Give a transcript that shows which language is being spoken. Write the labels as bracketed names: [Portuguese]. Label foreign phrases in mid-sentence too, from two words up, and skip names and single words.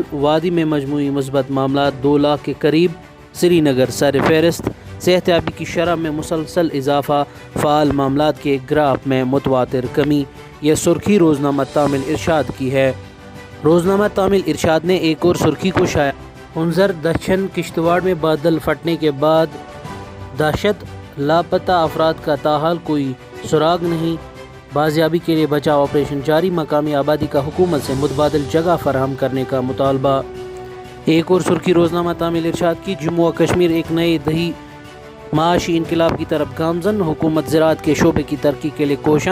[Urdu] وادی میں مجموعی مثبت معاملات 2 لاکھ کے قریب۔ سری نگر سر فہرست۔ صحت یابی کی شرح میں مسلسل اضافہ، فعال معاملات کے گراف میں متواتر کمی۔ یہ سرخی روزنامہ تامل ارشاد کی ہے۔ روزنامہ تامل ارشاد نے ایک اور سرخی کو شائع۔ ہنزر دچھن کشتواڑ میں بادل پھٹنے کے بعد دہشت، لاپتہ افراد کا تاحال کوئی سراغ نہیں، بازیابی کے لیے بچاؤ آپریشن جاری۔ مقامی آبادی کا حکومت سے متبادل جگہ فراہم کرنے کا مطالبہ۔ ایک اور سرخی روزنامہ تامل ارشاد کی۔ جموں و کشمیر ایک نئے دہی معاشی انقلاب کی طرف گامزن، حکومت زراعت کے شعبے کی ترقی کے لیے کوشاں۔